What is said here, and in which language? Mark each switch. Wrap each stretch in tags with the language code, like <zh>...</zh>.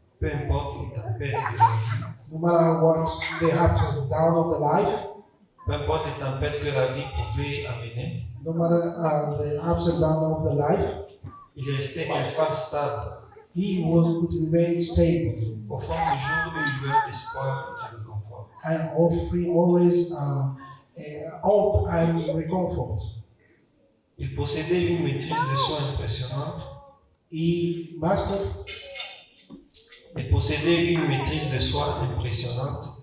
<fr>peu importe les tempêtes de la vie,</fr> <en>No matter what the ups and downs of the life,</en> <fr>peu importe les tempêtes que la vie pouvait amener,</fr> <en>no matter the ups and downs of the life,</en> <fr>il restait un phare stable,</fr> <en>he would remain stable</en> <fr>offrant toujours une lueur d'espoir et de réconfort.</fr> <en>and offering always hope and reconfort.</en> <fr>Il possédait une maîtrise de soi impressionnante.</fr> <en>He mastered,</en> <fr>Il possédait une maîtrise de soi impressionnante</fr>